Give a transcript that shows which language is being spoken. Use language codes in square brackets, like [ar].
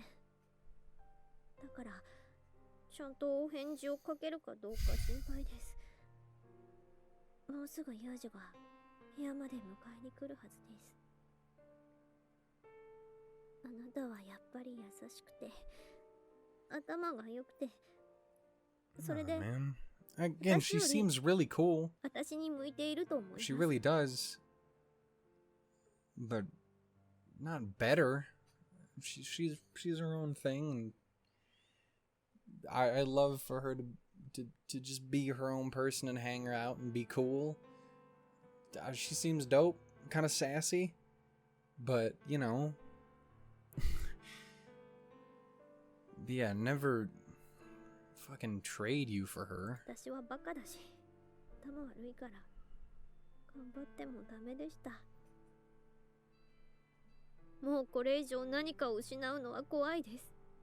[ja] だからちゃんとお返事をかけるかどうか心配です。もうすぐユージが部屋まで迎えに来るはずです。あなたはやっぱり優しくて頭が良くて、それで [en] Again, she seems really cool. [ja] 私に向いていると思います。 [en] She really does. But not better. She's her own thing. I love for her to just be her own person and hang out and be cool. She seems dope, kind of sassy, but you know, yeah, never fucking trade you for her. [ja] 私はバカだし、頭悪いから頑張ってもダメでした。もうこれ以上何かを失うのは怖いです。